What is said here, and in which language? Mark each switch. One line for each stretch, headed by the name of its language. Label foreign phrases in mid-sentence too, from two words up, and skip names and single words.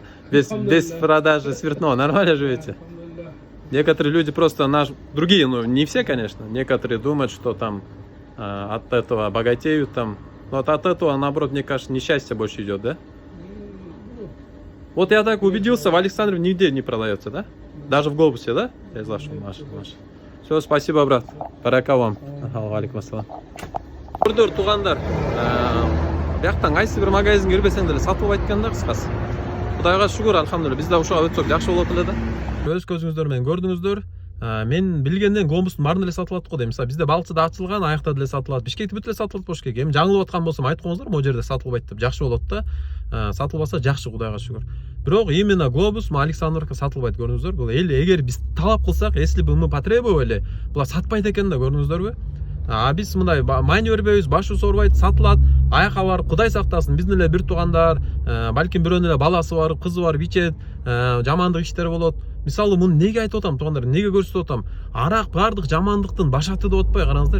Russian: Без продажи спиртного нормально живете? Некоторые люди просто, другие, ну не все, конечно, некоторые думают, что там от этого богатеют там. Но от этого, наоборот, мне кажется, несчастье больше идет, да? Вот я так убедился, в Александрове нигде не продается, да? Даже в глобусе, да? Я слышу, Маша. Все, спасибо, брат. Барака вам.
Arabic: عليكم السلام.
Kyrgyz: Көрдүр, туугандар. Бияктан кайсы бир магазинге кирбесең деле сатылбайт экен да, кыскасы. Кудайга шүгүр, алхамдулилlah. Биз да ушуга өтсөк жакшы болот эле да. Өз көзүңүздөр менен көрдүңүздөр. Мен билгенден глобустун баарын эле сатылат го дейм. Мисалы бизде Балчыда ачылган, аякта деле сатылат. Бишкекте бүт эле сатылат болуш керек. Эми жаңылып аткан болсом айтып коюңуздар, могу жерде сатылбайт деп. Жакшы болот да. Сатылбаса жакшы, кудайга шүгүр. Бирок именно глобус Александровка сатылбайт, көрдүңүздөр. Бул эгер биз талап кылсак,
Russian: если бы мы потребовали,
Kyrgyz: булар сатпайт экен да, көрдүңүздөрбү? Биз мындай майни бербейбиз, башы соорбайт, сатылат. Аяка барып, Кудай сактасын, биздин эле бир туугандар, балким бирөөнүн эле баласы бар, кызы бар, ичет, жамандык иштер болот. Мисалы, муну неге айтып атам, туугандар, неге көрсөтүп атам? Арак бардык жамандыктын башаты деп атпай, караңыздар.